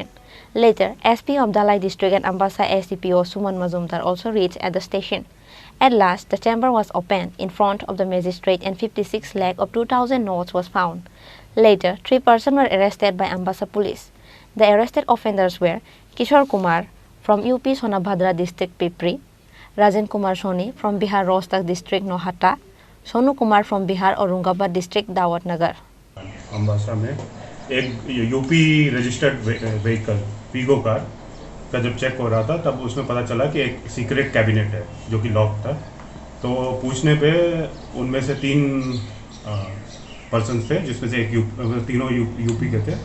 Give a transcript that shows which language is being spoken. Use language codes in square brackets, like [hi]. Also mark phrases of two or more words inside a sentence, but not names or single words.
[en] Later, SP of Dalai District and Ambassa SDPO Suman Mazumdar also reached at the station. At last, the chamber was opened in front of the magistrate and 56 lakh of 2000 notes was found. Later, 3 persons were arrested by Ambassa police. The arrested offenders were Kishore Kumar from UP Sonabhadra District Pipri, Rajan Kumar Soni from Bihar Rohtak District Nohata, Sonu Kumar from Bihar Aurangabad District Dawat Nagar. [hi] अम्बासा में एक यूपी [en] registered vehicle Vigo car [hi] का जब चेक हो रहा था तब उसमें पता चला कि एक [en] secret cabinet [hi] है जो कि लॉक था। तो पूछने पे उनमें से 3 पर्सन थे, जिसमें से तीनों यूपी के थे।